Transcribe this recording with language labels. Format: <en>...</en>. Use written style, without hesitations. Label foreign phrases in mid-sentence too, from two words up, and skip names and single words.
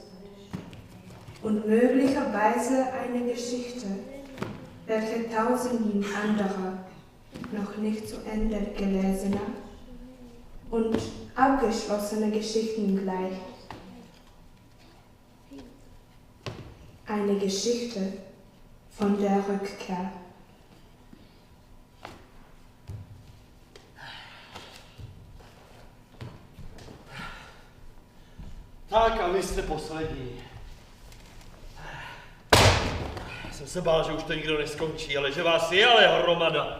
<de>Und möglicherweise eine Geschichte, welche tausenden anderer noch nicht zu Ende gelesener und abgeschlossener Geschichten gleicht. Eine Geschichte von der Rückkehr.</de> <cs>Tak a vy jste poslední. Jsem se bál, že už to nikdo neskončí, ale že vás je ale hromada.</cs>